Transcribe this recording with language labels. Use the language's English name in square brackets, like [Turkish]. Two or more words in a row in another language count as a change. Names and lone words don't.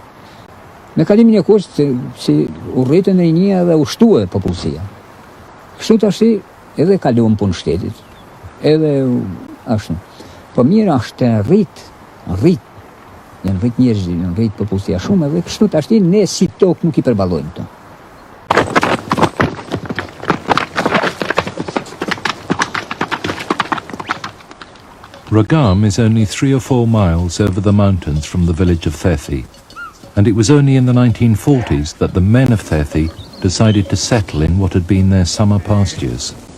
[Albanian] Me kalimin e kohës si u rritën rinia dhe u shtua popullsia. Kështu tashti edhe kaluam punë shtetit, edhe ashtu. Po mirë është rrit, janë rrit njerëzit, janë rrit popullsia shumë, edhe kështu tashti ne si tokë nuk I përballojmë to. [English] Rrogam is only 3 or 4 miles over the mountains from the village of Thethi, and it was only in the 1940s that the men of Thethi decided to settle in what had been their summer pastures.